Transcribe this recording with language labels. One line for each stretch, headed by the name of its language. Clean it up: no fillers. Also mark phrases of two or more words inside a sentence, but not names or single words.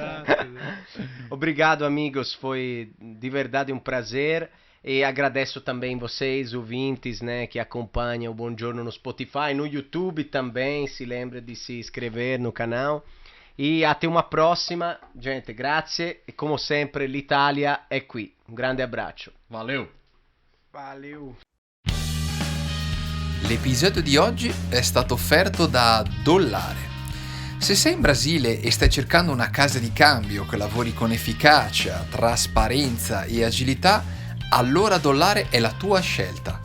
Portuguese: Exato. Obrigado, amigos. Foi de verdade um prazer. E agradeço também vocês, ouvintes, né, que acompanham o Buongiorno no Spotify, no YouTube também. Se lembra de se inscrever no canal. E até uma próxima. Gente,
Italian: grazie. E come sempre, l'Italia è qui. Un grande abbraccio.
Portuguese: Valeu! Valeu.
Italian: L'episodio di oggi è stato offerto da Dollare. Se sei in Brasile e stai cercando una casa di cambio che lavori con efficacia, trasparenza e agilità, allora Dollare è la tua scelta.